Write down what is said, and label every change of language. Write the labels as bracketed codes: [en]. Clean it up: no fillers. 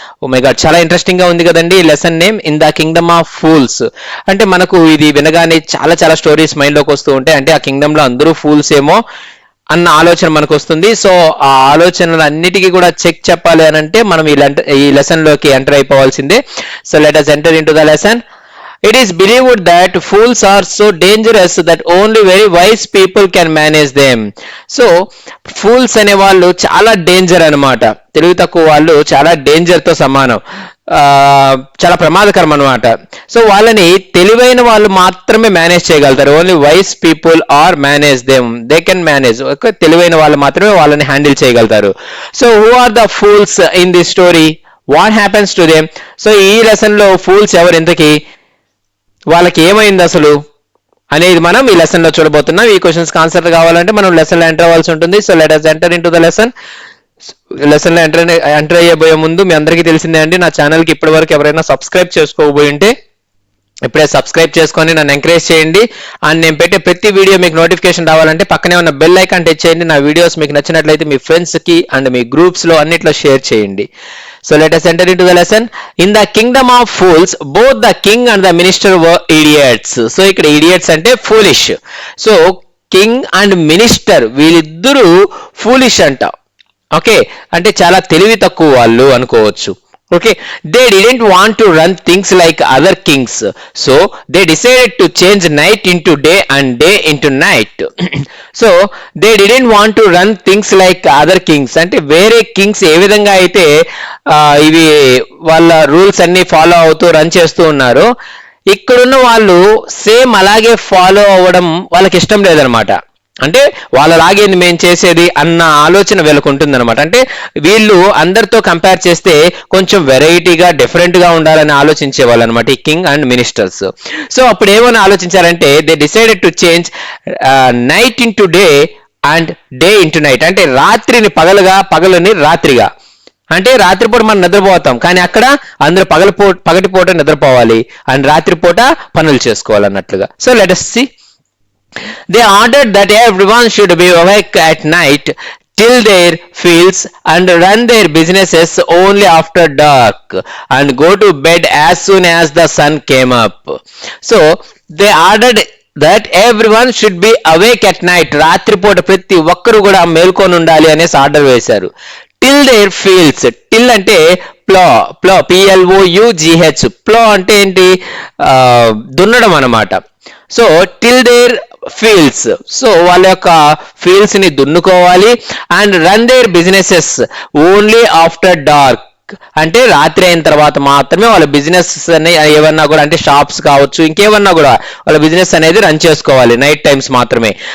[te] Oh my God, చాలా interesting గా ఉంది కదండి. [en] Lesson name in the kingdom of fools. [te] అంటే మనకు ఇది వినగానే చాలా స్టోరీస్ మైండ్ లోకి వస్తూ ఉంటాయి. అంటే ఆ కింగ్డమ్ లో అందరూ ఫూల్స్ ఏమో అన్న ఆలోచన మనకు వస్తుంది. సో ఆ ఆలోచనలు అన్నిటికీ కూడా చెక్ చెప్పాలి అని అంటే మనం ఈ లెసన్ లోకి enter అయిపోవాల్సిందే. [en] So let us enter into the lesson. It is believed that fools are so dangerous that only very wise people can manage them. [te] So fools అనే వాళ్ళు చాలా డేంజర్ అన్నమాట. తెలివి తక్కువ వాళ్ళు చాలా డేంజర్ తో సమానం, చాలా ప్రమాదకరం అనమాట. సో వాళ్ళని తెలివైన వాళ్ళు మాత్రమే మేనేజ్ చేయగలుగుతారు. [en] Only wise people are manage them, they can manage. [te] తెలివైన వాళ్ళు మాత్రమే వాళ్ళని హ్యాండిల్ చేయగలుగుతారు. [en] So who are the fools in the story, what happens to them? [te] So ఈ లెసన్ లో ఫూల్స్ ఎవరు, ఇంతకీ వాళ్ళకి ఏమైంది అసలు అనేది మనం ఈ లెసన్ లో చూడబోతున్నాం. ఈ క్వశ్చన్స్ ఆన్సర్ కావాలంటే మనం లెసన్ లో ఎంటర్ అవ్వాల్సి ఉంటుంది. [en] So let us enter into the lesson. [te] Lesson లో ఎంటర్ అయ్యబోయే ముందు మీ అందరికీ తెలిసిందే అండి, నా ఛానల్ కి ఇప్పటి వరకు ఎవరైనా సబ్స్క్రైబ్ చేసుకోబోయి ఉంటే ఇప్పుడే సబ్స్క్రైబ్ చేసుకొని నన్ను ఎంకరేజ్ చేయండి. అండ్ నేను పెట్టే ప్రతి వీడియో మీకు నోటిఫికేషన్ రావాలంటే పక్కనే ఉన్న బెల్ ఐకాన్ టచ్ చేయండి. నా వీడియోస్ మీకు నచ్చినట్లయితే మీ ఫ్రెండ్స్ కి అండ్ మీ గ్రూప్స్ లో అన్నిట్లో షేర్ చేయండి. [en] So let us enter into the lesson. In the kingdom of fools, both the king and the minister were idiots. [te] So ఇక్కడ idiots అంటే foolish. [en] So king and minister [te] వీళ్ళిద్దరూ foolish అంట. Okay, అంటే చాలా తెలివి తక్కువ వాళ్ళు అనుకోవచ్చు. [en] Okay, they didn't want to run things like other kings, so they decided to change night into day and day into night. So they didn't want to run things like other kings, [te] అంటే వేరే Kings ఏ విధంగా అయితే ఇవి వాళ్ళ rules అన్ని follow అవుతూ run చేస్తూ ఉన్నారు, ఇక్కడున్న వాళ్ళు సేమ్ అలాగే ఫాలో అవ్వడం వాళ్ళకి ఇష్టం లేదనమాట. అంటే వాళ్ళలాగేంది మేము చేసేది అన్న ఆలోచన వీళ్ళకు ఉంటుందన్నమాట. అంటే వీళ్ళు అందరితో కంపేర్ చేస్తే కొంచెం వెరైటీగా డిఫరెంట్గా ఉండాలని ఆలోచించే వాళ్ళు అనమాట ఈ కింగ్ అండ్ మినిస్టర్స్. [en] so [te] అప్పుడు ఏమని ఆలోచించారంటే [en] They decided to change night into day and day into night. [te] అంటే రాత్రిని పగలుగా, పగలుని రాత్రిగా. అంటే రాత్రిపూట మనం నిద్రపోతాం, కానీ అక్కడ అందరూ పగటిపూట నిద్రపోవాలి అండ్ రాత్రిపూట పనులు చేసుకోవాలన్నట్లుగా. [en] So let us see. They ordered that everyone should be awake at night till their fields and run their businesses only after dark and go to bed as soon as the sun came up. So they ordered that everyone should be awake at night. [te] రాత్రిపూట ప్రతి ఒక్కరు కూడా మేల్కొని ఉండాలి అనేసి order వేశారు. [en] till their fields, till అంటే plough PLOUGH. [te] ప్లో అంటే ఏంటి, దున్నడం అన్నమాట. So till their fields, so వాళ్ళ యొక్క ఫీల్డ్స్ ని దున్నుకోవాలి. [en] and run their businesses only after dark, [te] అంటే రాత్రి అయిన తర్వాత మాత్రమే వాళ్ళ బిజినెస్ అని ఏమన్నా కూడా, అంటే షాప్స్ కావచ్చు ఇంకేమన్నా కూడా వాళ్ళ బిజినెస్ అనేది రన్ చేసుకోవాలి నైట్ టైమ్స్ మాత్రమే.